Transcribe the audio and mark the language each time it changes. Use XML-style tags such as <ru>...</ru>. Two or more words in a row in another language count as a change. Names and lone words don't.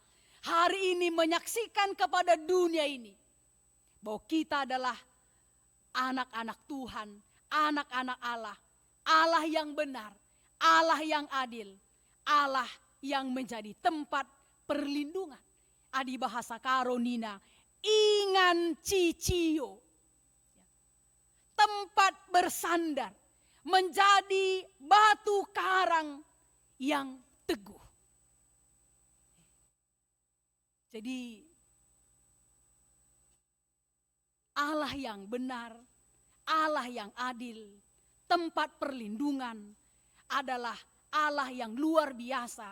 <id>Hari ini menyaksikan kepada dunia ini. Bahwa kita adalah anak-anak Tuhan, anak-anak Allah, Allah yang benar, Allah yang adil, Allah yang menjadi tempat perlindungan.</id> <btx>Adi bahasa Karonina, ingan cicio,</btx> <id>tempat bersandar, menjadi batu karang yang teguh. Jadi Allah yang benar, Allah yang adil, tempat perlindungan adalah Allah yang luar biasa.</id>